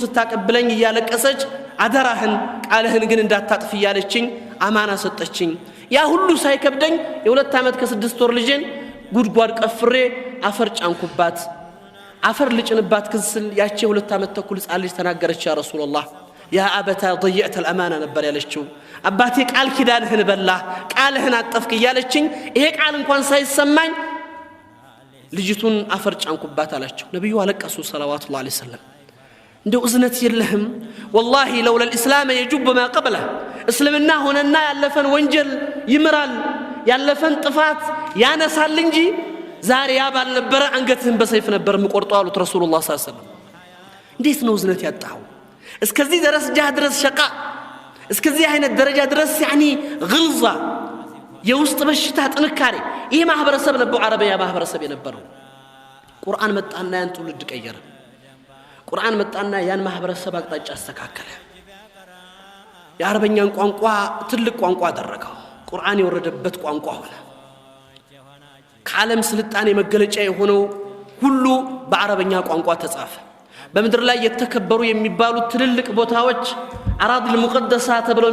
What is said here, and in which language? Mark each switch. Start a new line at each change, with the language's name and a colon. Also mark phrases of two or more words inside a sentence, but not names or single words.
Amharic: ስታቀብለኝ እያለቀሰች አደራህን ቃልህን ግን እንዳታጥፍ እያለችኝ አማና ሰጠችኝ ያ ሁሉ ሳይከብደኝ የ2 ዓመት ከ6 ወር ልጅን ጉድጓድ ቀፍሬ አፈር ጫንኩባት አፈር ልጭንባት ክስል ያቺ 2 ዓመት ተኩል ጻል ልጅ ተናገረች
Arabic: يا رسول الله يا أبت ضيعت الامانه
Amharic: ነበር ያለችው አባቴ ቃል ኪዳንህን በላ ቃልህን አጠፍክ እያለችኝ ይሄ ቃል እንኳን ሳይሰማኝ ልጅቱን አፈር ጫንኩባት አላቸው ነብዩ አለቀሱ
Arabic: صلى الله عليه وسلم
Amharic: እንደው እዝነት የለህም
Arabic: والله لولا الاسلام يجب ما قبله
Amharic: እስልምና ሆነና ያለፈን ወንጀል ይምራል ያለፈን ጥፋት ያነሳል እንጂ ዛሬ ያ ባልነበረ አንገትህን በሰይፍ ነበር ምቆርጠው አሉት ረሱላህ
Arabic: صلى الله عليه وسلم
Amharic: እንዴት ነው እዝነት ያጣው እስከዚህ ድረስ ጃህ ድረስ ሸቃ እስከዚህ አይነት ደረጃ ድረስ
Arabic: يعني غلظه
Amharic: የውስጥ በሽታ ጥንካሬ ይሄ ማህበረሰብ ነበር አረቢያ ማህበረሰብ የነበረው ቁርአን መጣና ያን ትውልድ ቀየረ ቁርአን መጣና ያን ማህበረሰብ አቅጣጫ አስተካከለ የአረበኛን ቋንቋ ትልቅ ቋንቋ አደረገው ቁርአን የወረደበት ቋንቋ ሆነ ከዓለም ስልጣኔ መገለጫ የሆነው ሁሉ በአረበኛ ቋንቋ ተጻፈ በመድር ላይ የተከበሩ የሚባሉ ትልልቅ ቦታዎች
Arabic: الأراضي المقدسة
Amharic: ተብለው